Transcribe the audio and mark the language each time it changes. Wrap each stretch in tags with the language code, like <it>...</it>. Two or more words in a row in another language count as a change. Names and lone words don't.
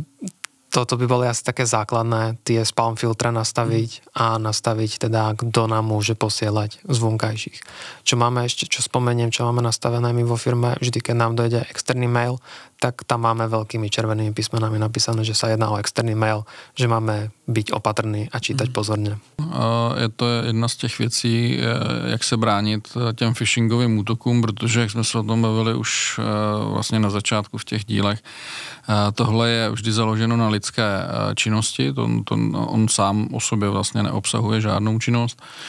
<sk>A Toto by boli asi také základné, tie spam filtre nastaviť a nastaviť teda, kto nám môže posielať z vonkajších. Čo máme ešte, čo spomeniem, čo máme nastavené my vo firme, vždy, keď nám dojde externý mail, tak tam máme veľkými červenými písmenami napísané, že sa jedná o externý mail, že máme byť opatrní a čítať pozorně.</sk> <cs>Je to jedna z těch věcí, jak se bránit těm phishingovým útokům, protože, jak jsme se o tom bavili už vlastně na začátku v těch dílech, tohle je vždy založeno na lidské činnosti, on sám o sobě vlastně neobsahuje žádnou činnost.</cs>